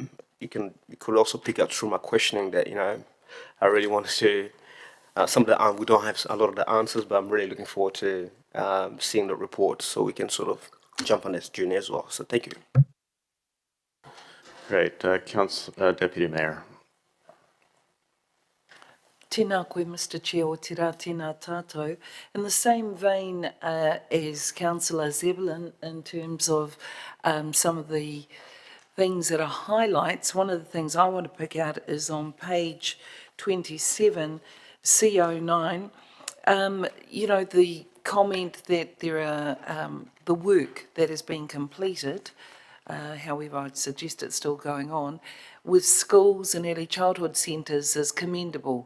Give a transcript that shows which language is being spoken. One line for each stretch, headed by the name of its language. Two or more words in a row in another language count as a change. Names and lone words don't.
English: You could also pick up through my questioning that, you know, I really wanted to. Some of the we don't have a lot of the answers, but I'm really looking forward to seeing the report so we can sort of jump on this journey as well. So thank you. Great. Deputy Mayor.
Māori: Tēnā koe,
English: Mr Chair,
Māori: o te rā tēnā tātou.
English: In the same vein as Councillor Zebulin, in terms of some of the things that are highlights, one of the things I want to pick out is on page 27, CO9, you know, the comment that there are the work that has been completed, however I'd suggest it's still going on, with schools and early childhood centres is commendable.